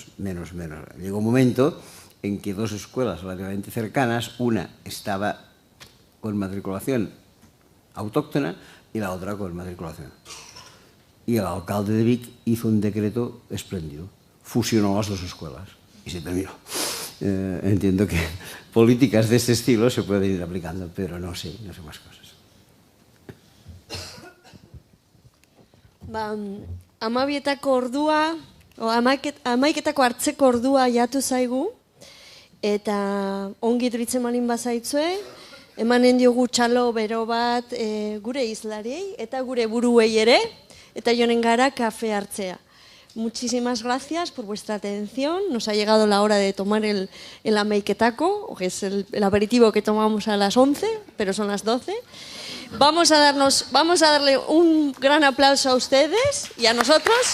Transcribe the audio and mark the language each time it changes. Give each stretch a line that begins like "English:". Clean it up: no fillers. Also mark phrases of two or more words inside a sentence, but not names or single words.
Spanish: Llegó un momento en que dos escuelas relativamente cercanas, una estaba con matriculación autóctona y la otra con matriculación. Y el alcalde de Vic hizo un decreto espléndido, fusionó las dos escuelas y se terminó. Entiendo que políticas de este estilo se pueden ir aplicando, pero no sé más cosas.
Basque: Amabietako ordua, amaiketako hartzeko ordua jatu zaigu, eta ongi duritzen malin bazaitzue, emanen diogu txalo bero bat gure izlariei eta gure buruei ere, eta joanen gara kafe hartzea.
Spanish: Muchísimas gracias por vuestra atención. Nos ha llegado la hora de tomar el amaiketako, que es el aperitivo que tomamos a las 11, pero son las 12. Vamos a darle un gran aplauso a ustedes y a nosotros.